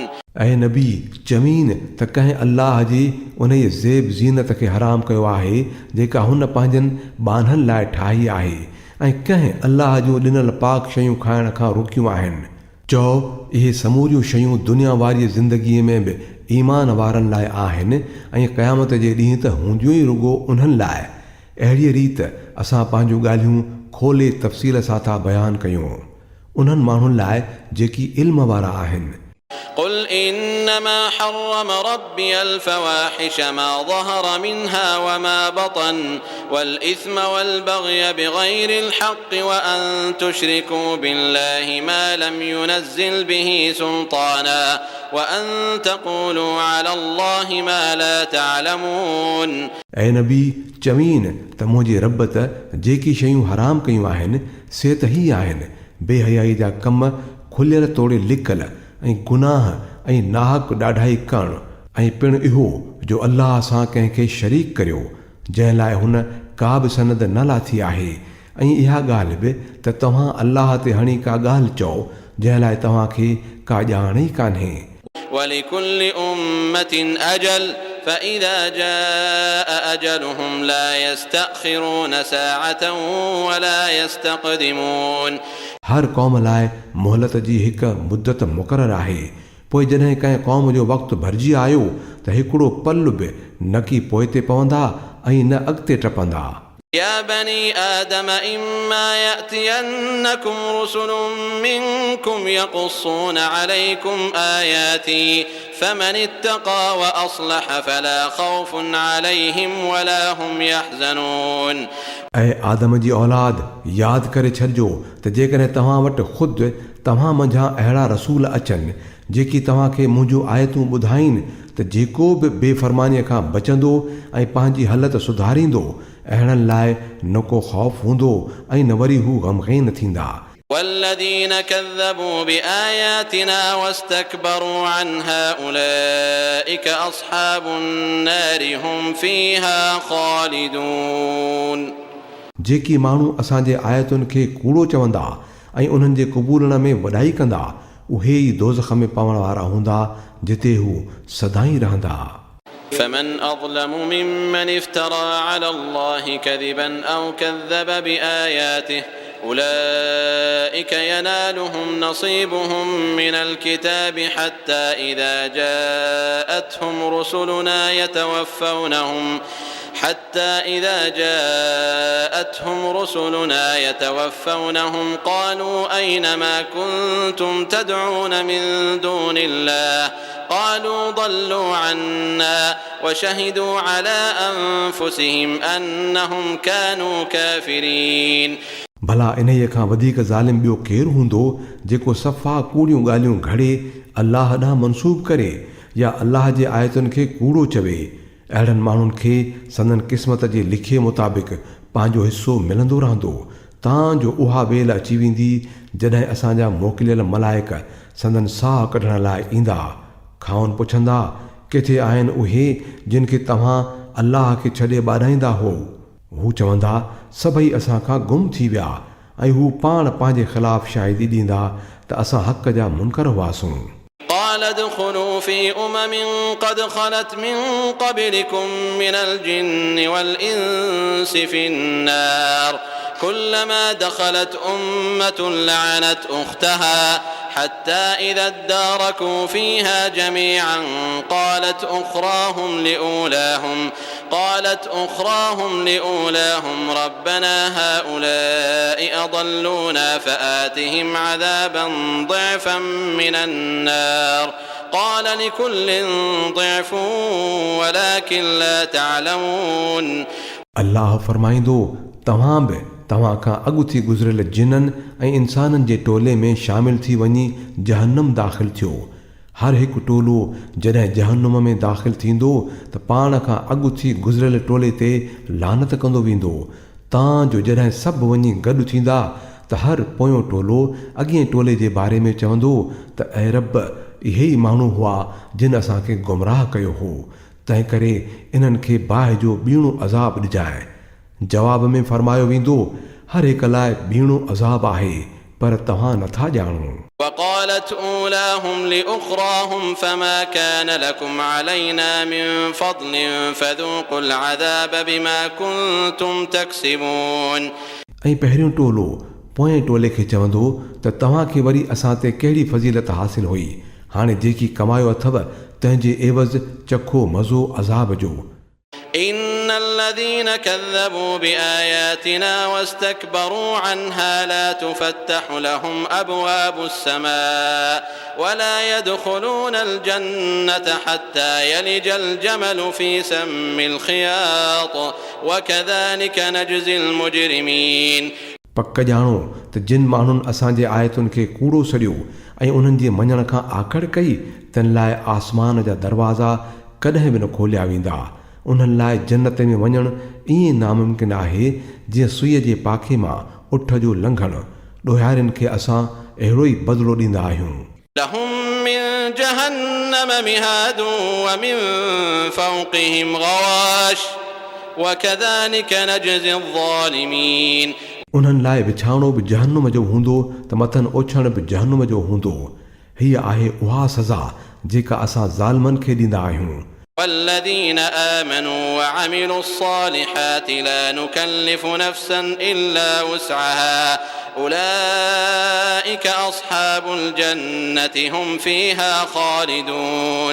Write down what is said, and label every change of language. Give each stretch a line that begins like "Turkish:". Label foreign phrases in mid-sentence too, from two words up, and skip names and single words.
Sindhi: ऐं नबी चमीन त कंहिं अल्लाह जी उन जी ज़ेब ज़ीनत खे हराम कयो आहे जेका हुन पंहिंजनि ॿानहनि लाइ ठाही आहे ऐं कंहिं अल्लाह जूं ॾिनल पाक शयूं खाइण खां रोकियूं आहिनि। चओ इहे समूरियूं शयूं दुनिया वारी ज़िंदगीअ में बि ईमान वारनि लाइ आहिनि ऐं क़यामत जे ॾींहुं त हूंदियूं ई रुगो उन्हनि लाइ। अहिड़ीअ रीति असां पंहिंजूं ॻाल्हियूं खोले तफ़सील सां था बयानु कयूं उन्हनि माण्हुनि लाइ जेकी इल्म वारा आहिनि।
Arabic: قل إنما حرم ربي الفواحش ما ظهر منها وما بطن والإثم والبغي بغير الحق وأن تشركوا بالله ما لم ينزل به سلطانا وأن تقولوا على الله ما لا تعلمون.
Sindhi: ऐं नबी चवीन त मुंहिंजे रब त जेकी शयूं हराम कयूं आहिनि से त ही आहिनि बेहयाई जा कम खुलियल तोड़े लिकल ऐं गुनाह ऐं नाहक ॾाढाई करणु ऐं पिणु इहो जो अल्लाह सां कंहिंखे शरीक करियो जंहिं लाइ हुन का बि सनद न लाथी आहे ऐं इहा ॻाल्हि बि त तव्हां अल्लाह ते हणी का ॻाल्हि चओ जंहिं लाइ तव्हांखे का ॼाण ई कान्हे।
Arabic: ولكل أمة أجل فإذا جاء أجلهم لا يستأخرون ساعة ولا يستقدمون.
Sindhi: हर क़ौम लाइ मोहलत जी हिकु मुदत मुक़ररु आहे। पोइ जॾहिं कंहिं क़ौम जो वक़्तु भरिजी आयो त हिकिड़ो पल बि न की पोइ ते पवंदा ऐं न अॻिते टपंदा।
Arabic: يا بني آدم إما يأتينكم رسل منكم يقصون عليكم آياتي فمن اتقى وأصلح فلا خوف عليهم ولا هم يحزنون।
Sindhi: ऐं आदम जी औलाद यादि करे छॾिजो त जेकॾहिं तव्हां वटि ख़ुदि तव्हां मंझां अहिड़ा रसूल अचनि जेकी तव्हांखे मुंहिंजूं आयतूं ॿुधाइनि त जेको बि बेफ़रमानीअ खां बचंदो ऐं पंहिंजी हालत सुधारींदो अहिड़नि लाइ न को ख़ौफ़ हूंदो ऐं न वरी हू ग़मग़ीन थींदा।
Arabic: والذين كذبوا بآياتنا واستكبروا عنها أولئك أصحاب النار هم فيها خالدون।
Sindhi: जेकी माण्हू असांजे आयतुनि खे कूड़ो चवंदा ऐं उन्हनि जे क़बूलण में वॾाई कंदा उहे ई दोज़ख में पवण वारा हूंदा जिते हू सदाईं रहंदा।
Arabic: فمن أظلم ممن افترى على الله كذبا أو كذب بآياته أولئك ينالهم نصيبهم من الكتاب حتى إذا جاءتهم رسلنا يتوفونهم قالوا أين ما كنتم تدعون من دون الله قالوا ضلوا عنا وشهدوا على أنفسهم أنهم كانوا كافرين।
Sindhi: भला इन्हीअ खां वधीक ज़ालिम ॿियो केरु हूंदो जेको सफ़ा कूड़ियूं ॻाल्हियूं घड़े अल्लाह ॾांहुं मनसूब करे या अल्लाह जे आयतुनि खे कूड़ो चवे। अहिड़नि माण्हुनि खे संदन क़िस्मत जे लिखे मुताबिक़ पंहिंजो हिसो मिलंदो रहंदो तांजो उहा वेल अची वेंदी जॾहिं असांजा मोकिलियल मलाइक संदन साह कढण लाइ ईंदा। खाउन पुछंदा किथे आहिनि उहे जिन खे तव्हां अल्लाह खे छॾे ॿाॾाईंदा हो। हू चवंदा सभई असां खां गुम थी विया ऐं हू पाण पंहिंजे ख़िलाफ़ शाहिदी ॾींदा त असां हक़ जा मुनकर हुआसूं।
Arabic: قال ادخلوا في قد خلت من قبلكم من الجن والإنس في النار كلما دخلت أمة لعنت أختها حتى إذا اداركوا فيها جميعا قالت أخراهم لأولاهم ربنا هؤلاء أضلونا فآتهم عذابا ضعفا من النار قال لكل ضعف ولكن لا تعلمون।
Sindhi: अल्लाह फरमाईंदो तव्हां बि तव्हां खां अॻु थी गुज़िरियल जिन्ननि ऐं इंसाननि जे टोले में शामिल थी वञी जहन्नम दाख़िल थियो। हर हिकु टोलो जॾहिं जहन्नम में दाख़िल थींदो त पाण खां अॻु थी गुज़िरियल टोले ते लानत कंदो वेंदो। तांजो जॾहिं सभु वञी गॾु थींदा त हर पोयों टोलो अॻिए टोले जे बारे में चवंदो त ऐ रब इहे ई माण्हू हुआ जिन असांखे गुमराह कयो हो तंहिं करे इन्हनि खे बाहि जो ॿीणो अज़ाब ॾिजाए। जवाब में फरमायो वेंदो हर हिक लाइ ॿीणो अज़ाब आहे पर तव्हां नथा ॼाणो।
Arabic: وقالت أولاهم لأخراهم فما كان لكم علينا من فضل فذوقوا العذاب بما كنتم تكسبون।
Sindhi: ऐं पहिरियों टोलो पोएं टोले खे चवंदो त तव्हांखे वरी असां ते कहिड़ी फज़ीलत हासिल हुई हाणे जेकी कमायो अथव तंहिंजे एवज़ चखो मज़ो अज़ाब जो।
Arabic: إن الذين كذبوا بآياتنا واستكبروا عنها لا تفتح لهم أبواب السماء ولا يدخلون الجنة حتى يلج الجمل في سم الخياط وكذلك نجزي المجرمين।
Sindhi: पक ॼाणो त जिन माण्हुनि असांजे आयतुनि खे कूड़ो सड़ियो ऐं उन्हनि जे मञण खां आकड़ कई तन लाइ आसमान जा दरवाज़ा कॾहिं बि न खोलिया वेंदा। उन्हनि लाइ जन्नत में वञणु ईअं नामुमकिन आहे जीअं सुईअ जे पाखे मां उठ जो लंघणु। ॾोहारियुनि खे असां अहिड़ो ई बदिलो ॾींदा आहियूं।
Arabic: لهم من جهنم مهاد ومن فوقهم غواش وكذلك نجزي الظالمين।
Sindhi: उन्हनि लाइ विछावणो बि जहन्नुम जो हूंदो त मथनि ओछण बि जहन्नुम जो हूंदो। हीअ आहे उहा सज़ा जेका असां ज़ालिमनि खे ॾींदा आहियूं।
Arabic: والذين آمنوا وعملوا الصالحات لا نكلف نفسا إلا وسعها أولئك أصحاب الجنة هم فيها خالدون.